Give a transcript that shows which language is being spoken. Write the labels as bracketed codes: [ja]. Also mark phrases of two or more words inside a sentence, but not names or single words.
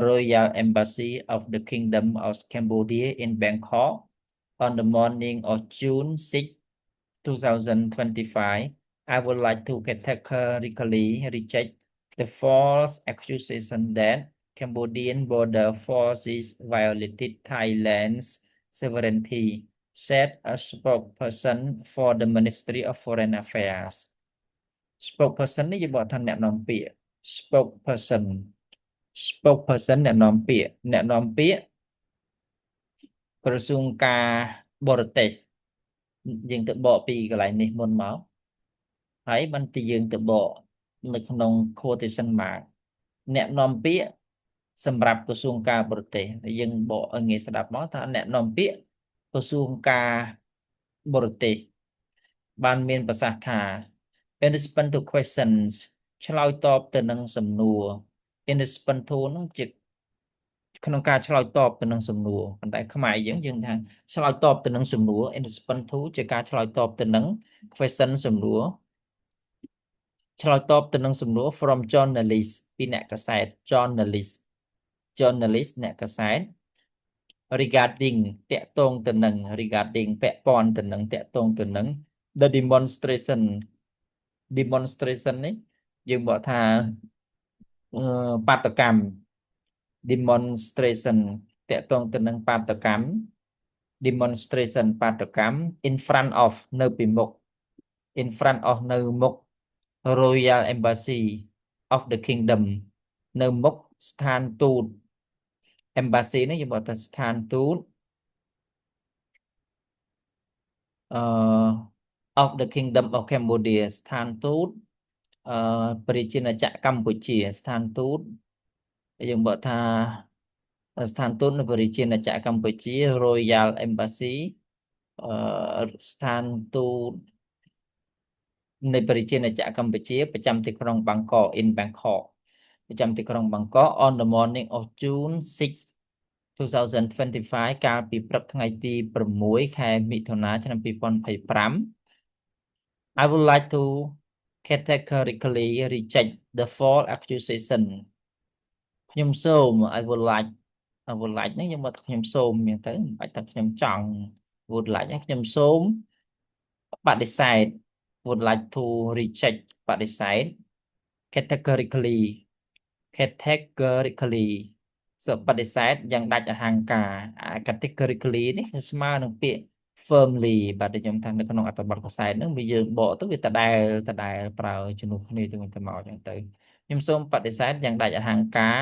[en] Royal Embassy of the Kingdom of Cambodia in Bangkok on the morning of June 6, 2025, I would like to categorically reject the false accusation that Cambodian border forces violated Thailand's sovereignty, said a spokesperson for the Ministry of Foreign Affairs. [km] Spokesperson នេះយើងបកថាអ្នកនាំពាក្យ spokesperson អ្នកនាំពាក្យក្រសួងការបរទេសយើងទៅបកពីកន្លែងនេះមុនមកហើយបានទីយើងទៅបកនៅក្នុង [en] quotation mark [km] អ្នកនាំពាក្យសម្រាប់ក្រសួងការបរទេសយើងបក ឲ្យងាយស្ដាប់មកថាអ្នកនាំពាក្យក្រសួងការបរទេសបានមានប្រសាសន៍ថា [en] in response to questions [km] ឆ្លើយត បទៅនឹងសំណួរ [en] in response to [km] នឹងជាក្នុងការឆ្លើយតបទៅនឹងសំណួរប៉ុន្តែខ្មែរយើងថាឆ្លើយតបទៅនឹងសំណួរ [en] in response to [km] ជាការឆ្លើយតបទៅនឹង question សំណួរឆ្លើយតបទៅនឹងសំណួរ [en] from journalist [km] ពីអ្នកកាសែត journalist អ្នកកាសែត regarding តាក់ទងទៅនឹង regarding ពាក់ព័ន្ធទៅនឹងតាក់ទងទៅនឹង [en] the demonstration [km] នេះយើងបកថាបាតកម្ម demonstration តាក់ទងទៅនឹងបាតកម្ម demonstration បាតកម្ម [en] in front of [km] នៅពីមុខ [en] in front of [km] នៅមុខ [en] Royal Embassy of the Kingdom [km] នៅមុខស្ថានទូត Embassy នេះយើងបកថាស្ថានទូត [en] of the Kingdom of Cambodia [km] ស្ថានទូតប្រជាណាចក្រកម្ពុជាស្ថានទូតយើងបក ថាស្ថានទូតនៅប្រជាណាចក្រកម្ពុជា [en] Royal Embassy [km] ស្ថានទូតនៃប្រជាណាចក្រកម្ពុជាប្រចាំទីក្រុងបាងកក [en] in Bangkok [km] ប្រចាំទីក្រុងបាងកក [en] on the morning of June 6, 2025 [km] កាលពីព្រឹកថ្ងៃទី6 ខែមិថុនាឆ្នាំ2025 [en] I would like to categorically reject the false accusation [km] ខ្ញុំសូម [en] I would like [km] នេះខ្ញុំមកខ្ញុំសូមយ៉ាងទៅមិនបាច់ថាខ្ញុំចង់ [en] would like [km] ខ្ញុំសូមបដិសេធ [en] would like to reject [km] បដិសេធ categorically បដិសេធយ៉ាងដាច់អហង្ការ categorically នេះគឺស្មើនឹងពាក្យ firmly បាទដែលខ្ញុំថានៅក្នុងអត្ថបទកសែតហ្នឹងវាយើងបកទៅវាដដែលប្រើជំនួសគ្នាទៅវិញទៅមកអញ្ចឹងទៅខ្ញុំសូមបដិសេធយ៉ាងដាច់អហង្ការ